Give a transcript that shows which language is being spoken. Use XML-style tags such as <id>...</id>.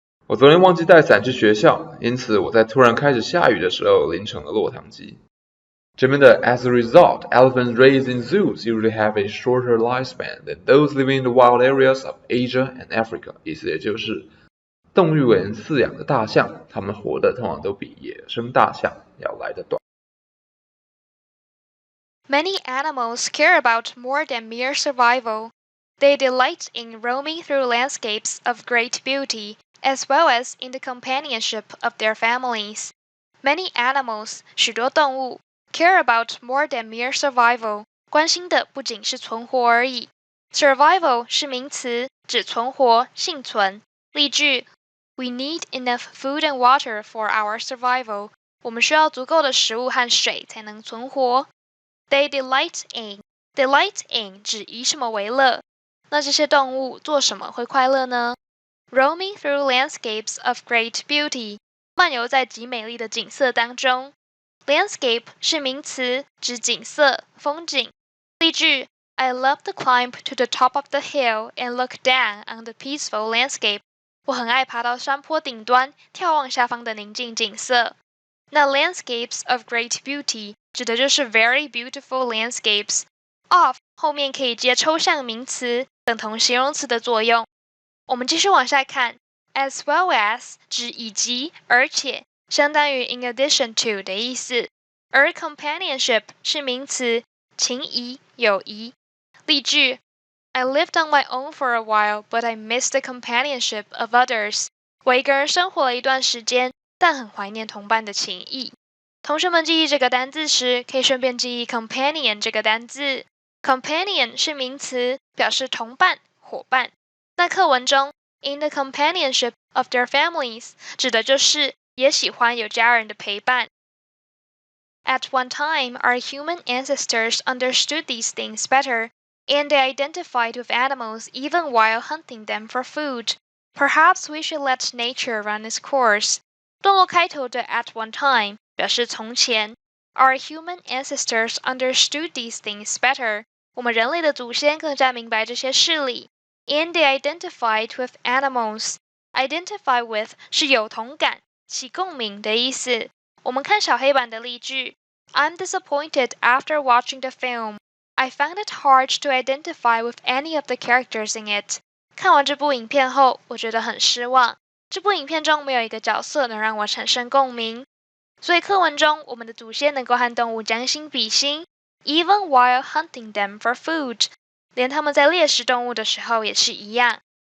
<zh>我昨天忘记带伞去学校，因此我在突然开始下雨的时候淋成了落汤鸡。这边的</zh> <en>as a result, elephants raised in zoos usually have a shorter lifespan than those living in the wild areas of Asia and Africa.</en> <zh>意思也就是动物园饲养的大象，它们活的通常都比野生大象要来得短。</zh> <en>Many animals care about more than mere survival. They delight in roaming through landscapes of great beauty, as well as in the companionship of their families. Many animals,</en> <zh>许多动物</zh> <en>care about more than mere survival.</en> <zh>关心的不仅是存活而已。Survival 是名词，指存活、幸存。</zh> <en>例句 We need enough food and water for our survival.</en> <zh>我们需要足够的食物和水才能存活。</zh> <en>They delight in</en> <zh>指以什么为乐。那这些动物做什么会快乐呢？</zh> <en>Roaming through landscapes of great beauty</en> <zh>漫游在极美丽的景色当中。 Landscape 是名词，指景色、风景。</zh> <en>例句 I love to climb to the top of the hill and look down on the peaceful landscape.</en> <zh>我很爱爬到山坡顶端，眺望下方的宁静景色。</zh> <en>那 landscapes of great beauty</en> <zh>指的就是</zh> <en>very beautiful landscapes.</en> <zh>Of 后面可以接抽象名词，等同形容词的作用。我们继续往下看</zh> <en>as well as</en> <zh>指以及，而且相当于</zh> <en>in addition to</en> <zh>的意思。而 companionship 是名词，情谊、友谊。</zh> <en>例句 I lived on my own for a while, but I miss the companionship of others.</en> <zh>我一个人生活了一段时间，但很怀念同伴的情谊。同学们记忆这个单字时，可以顺便记忆 companion 这个单字。 companion 是名词，表示同伴、伙伴。那课文中</zh> <en>in the companionship of their families</en> <zh>指的就是也喜欢有家人的陪伴。</zh> <en>At one time, our human ancestors understood these things better, and they identified with animals even while hunting them for food. Perhaps we should let nature run its course.</en> <zh>段落开头的</zh> <en>at one time</en> <zh>表示从前。</zh> <en>Our human ancestors understood these things better.</en> <zh>我们人类的祖先更加明白这些事理。</zh> <en>And they identified with animals. Identify with</en> <zh>是有同感、起共鸣的意思。我们看小黑板的例句</zh> <en>I'm disappointed after watching the film. I found it hard to identify with any of the characters in it.</en> <zh>看完这部影片后，我觉得很失望。这部影片中没有一个角色能让我产生共鸣。所以课文中，我们的祖先能够和动物将心比心 ，</zh> <en>even while hunting them for food，</en> <zh>连他们在猎食动物的时候也是一样。</zh>